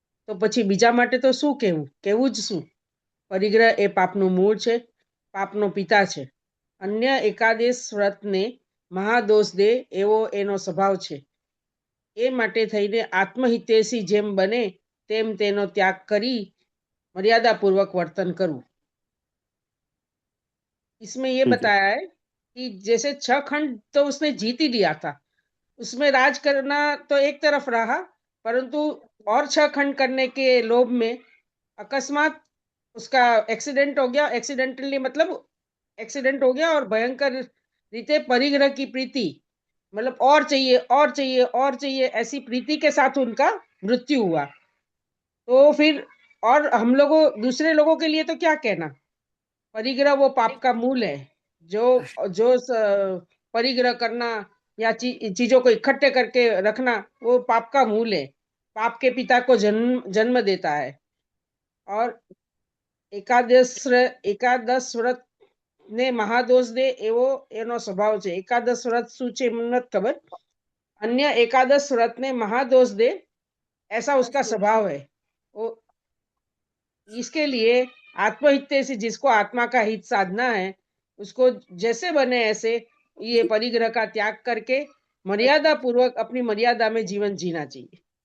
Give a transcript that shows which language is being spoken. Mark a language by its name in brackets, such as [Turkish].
[Gujarati] તો પછી બીજા માટે તો શું કહેવું, કેવું જ શું? પરિગ્રહ એ પાપનું મૂળ છે, પાપનો પિતા છે. અન્ય એકાદેશ વ્રતને મહાદોષ દે એવો એનો સ્વભાવ છે. એ માટે થઈને આત્મહિતેશી જેમ બને તેમ તેનો ત્યાગ કરી मर्यादापूर्वक वर्तन करूं. [Hindi] इसमें ये ठीक है। बताया है कि जैसे 6 खंड तो उसने जीत ही लिया था, उसमें राज करना तो एक तरफ रहा, परंतु और 6 खंड करने के लोभ में अकस्मात उसका एक्सीडेंट हो गया. एक्सीडेंटली मतलब एक्सीडेंट हो गया और भयंकर रीते परिग्रह की प्रीति, मतलब और चाहिए और चाहिए और चाहिए, ऐसी प्रीति के साथ उनका मृत्यु हुआ. तो फिर और हम लोगों दूसरे लोगों के लिए तो क्या कहना, परिग्रह वो पाप का मूल है. जो जो परिग्रह करना या चीजों को इकट्ठे करके रखना वो पाप का मूल है, पाप के पिता को जन्म जन्म देता है. [Gujarati] और એકાદશ વ્રત ને મહાદોષ દે એવો એનો સ્વભાવ છે. એકાદશ વ્રત શું છે મને નથી ખબર. [Hindi] अन्य एकादश व्रत ने महादोष दे ऐसा उसका स्वभाव है. वो इसके लिए आत्महित से जिसको आत्मा का हित साधना है, उसको जैसे बने ऐसे ये परिग्रह का त्याग करके मर्यादा पूर्वक अपनी मर्यादा में जीवन जीना चाहिए.